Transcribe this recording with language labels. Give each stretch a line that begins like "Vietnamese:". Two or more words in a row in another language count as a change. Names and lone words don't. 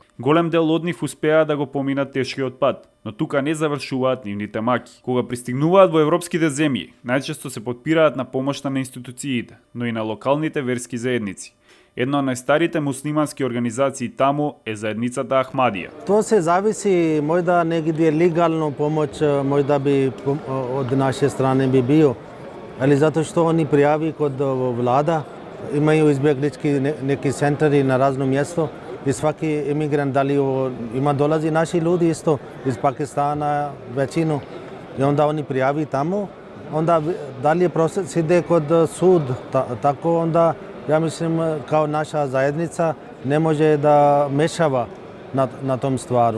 Macedonian: Голем дел од нив успеа да го поминат тешкиот пат, но тука не завршуваат нивните маки. Кога пристигнуваат во европските земји, најчесто се подпираат на помошта на институциите, но и на локалните верски заедници. Една од најстарите муслимански организации таму е заедницата Ахмадија.
Bosnian: To se zavisi, možda negdje legalno pomoć, možda bi od naše strane bi bio, ali zato što oni prijavi kod vlada, imaju izbjeglički neki centri na razno mjesto i svaki emigrant ima dolazi naši ljudi isto iz Pakistana, većinu, i onda oni prijavi tamo, onda dalje proces ide kod sud, tako onda ja mislim kao naša zajednica ne može da mešava na tom stvaru.